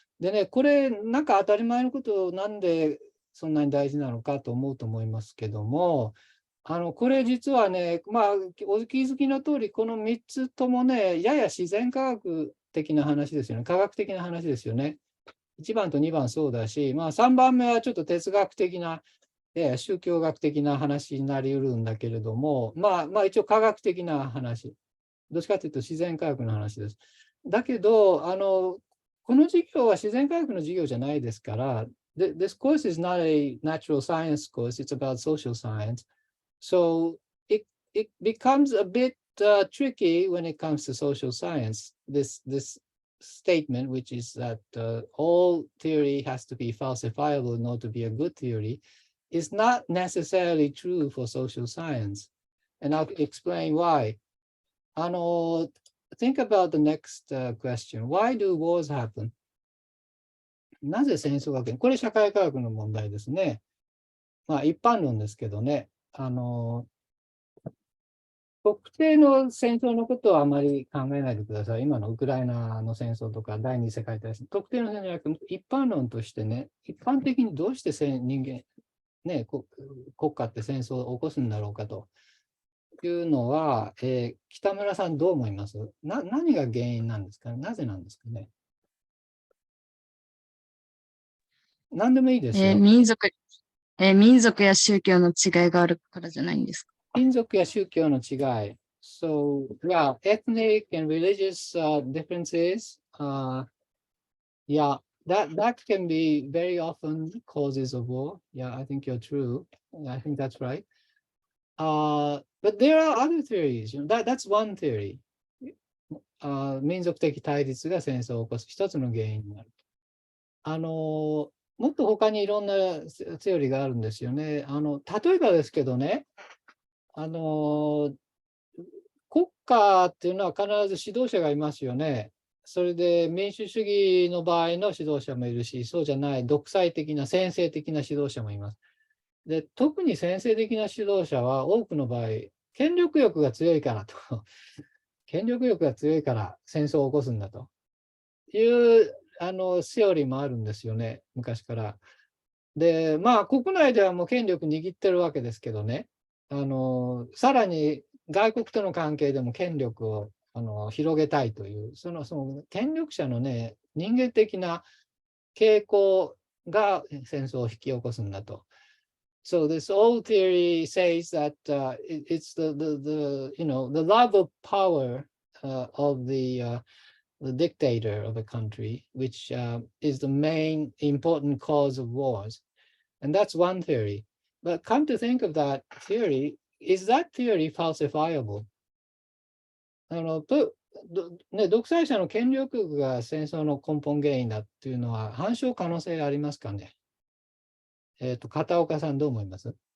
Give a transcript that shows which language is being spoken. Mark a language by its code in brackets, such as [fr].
[ja] でね、これ、なんか当たり前のことをなんでそんなに大事なのかと思うと思いますけども、これ実はね、お気づきの通り、この3つともね、やや自然科学的な話ですよね、科学的な話ですよね。 1番と2番そうだし、3番目はちょっと哲学的な、宗教学的な話になりうるんだけれども、一応科学的な話。どっちかというと自然科学の話です。だけど、この授業は自然科学の授業じゃないですから、 [en] this course is not a natural science course, it's about social science. So it becomes a bit tricky when it comes to social science, this statement, which is that all theory has to be falsifiable in order to be a good theory, is not necessarily true for social science. And I'll explain why. Think about the next question. Why do wars happen? [ja] なぜ戦争が起きる？これ社会科学の問題ですね。まあ一般論ですけどね。特定の戦争のことはあまり考えないでください。今のウクライナの戦争とか第二次世界大戦。特定の戦争じゃなくて、一般論としてね、一般的にどうして人間、ね、国家って戦争を起こすんだろうかというのは、北村さんどう思います？何が原因なんですかね？なぜなんですかね？何でもいいですよ。民族や宗教の違いがあるからじゃないんですか？民族や宗教の違い。 [en] So, yeah, ethnic and religious differences, yeah, that can be very often causes of war. Yeah, I think you're true. I think that's right. But there are other theories. That's one theory. [ja] 民族的対立が戦争を起こす一つの原因になる。もっと他にいろんなセオリーがあるんですよね。例えばですけどね、国家っていうのは必ず指導者がいますよね。それで民主主義の場合の指導者もいるし、そうじゃない独裁的な専制的な指導者もいます。で、特に専制的な指導者は多くの場合、権力欲が強いからと、権力欲が強いから戦争を起こすんだというセオリーもあるんですよね、昔から。で、まあ国内ではもう権力握ってるわけですけどね、さらに外国との関係でも権力を広げたいという、その権力者のね、人間的な傾向が戦争を引き起こすんだと。 [en] So this old theory says that it's the love of power of the dictator of a country, which is the main important cause of wars. And that's one theory. But come to think of that theory, is that theory falsifiable? [ja] 独裁者の権力欲が戦争の根本原因だっていうのは反証可能性ありますかね？片岡さんどう思います？